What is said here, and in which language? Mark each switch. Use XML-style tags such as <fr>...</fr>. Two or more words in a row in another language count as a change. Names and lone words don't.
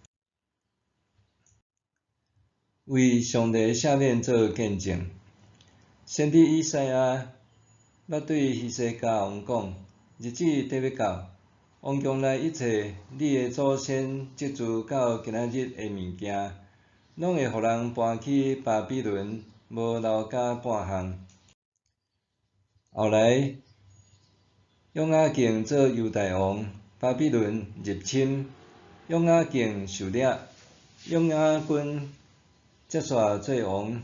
<nan>为上帝赦免做见证。先知以赛亚捌对希西家王讲：日子得要到，王宫内一切你的祖先积聚到今仔日的物件，拢会互人搬去巴比伦，无留甲半项。后来，约雅敬做犹大王，巴比伦入侵，约雅敬受掠，约雅斤接续做王。</nan>